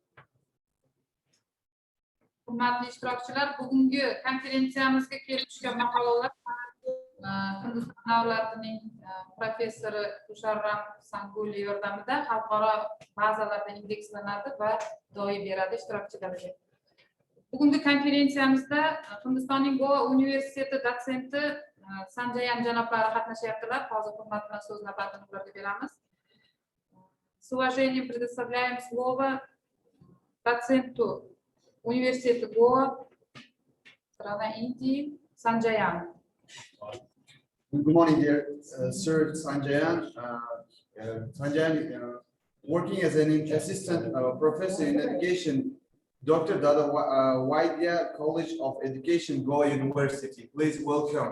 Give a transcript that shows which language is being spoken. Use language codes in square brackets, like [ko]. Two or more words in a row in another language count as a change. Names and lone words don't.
[uz] Hurmatli ishtirokchilar, bugungi konferensiyamizga kelib tushgan maqolalar Hindiston davlatining professori Tusharram Sanguli yordamida xalqaro bazalarda indekslanadi va doim beradi ishtirokchilarga. Bugungi konferensiyamizda Hindistonning Goa universiteti dotsenti Sanjayan janoblari qatnashyaptilar. Hozir hurmat bilan so'z navbatini ularga beramiz. [ru] С уважением предоставляем слово доценту университета Гоа, страна Индии, Санджаян. [en] Good morning, dear Sir Sanjayan. Sanjayan, working as an assistant professor in education, Dr. Dada Vaidya College of Education, Goa University. Please welcome.